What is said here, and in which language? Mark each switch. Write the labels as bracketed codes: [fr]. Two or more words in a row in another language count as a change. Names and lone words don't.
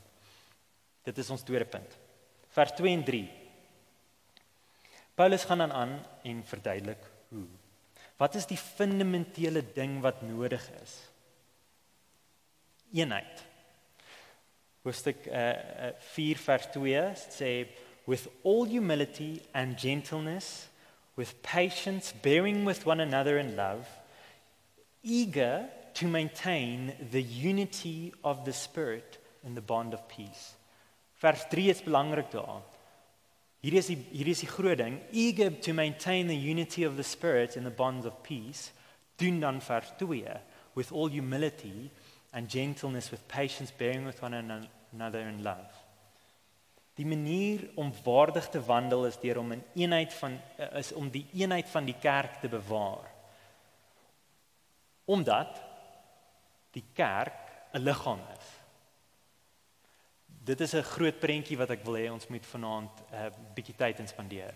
[af] Dit is ons tweede punt. Vers 2 en 3. Paulus gaan dan aan en verduidelik hoe. Wat is die fundamentele ding wat nodig is? Eenheid. Hoofstuk 4 vers 2 sê, [en] with all humility and gentleness, with patience, bearing with one another in love, eager to maintain the unity of the Spirit in the bond of peace. [af] Vers 3 is belangrik daar. Hier is die groot ding, [en] eager to maintain the unity of the Spirit in the bonds of peace, [af] doen dan vers 2, [en] with all humility and gentleness, with patience, bearing with one another in love. [af] Die manier om waardig te wandel is deur om om die eenheid van die kerk te bewaar. Omdat die kerk 'n liggaam is. Dit is 'n groot prentjie wat ek wil hê ons moet vanaand 'n bietjie tyd in spandeer.